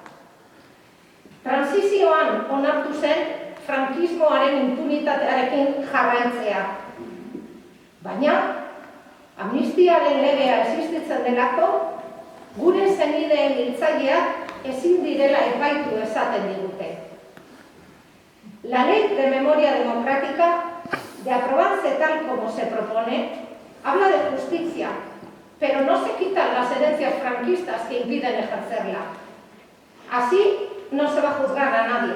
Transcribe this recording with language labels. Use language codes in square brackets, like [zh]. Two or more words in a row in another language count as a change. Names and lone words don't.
[eu] Transizioan onartu zen frankismoaren impunitatearekin jarraitzea. Baina, amnistiaren legea existitzen delako, gure senideen hiltzaileak ezin direla epaitu esaten digute. [es] La ley de memoria democrática, de aprobarse tal como se propone, habla de justicia, pero no se quitan las herencias franquistas que impiden ejercerla. Así no se va a juzgar a nadie.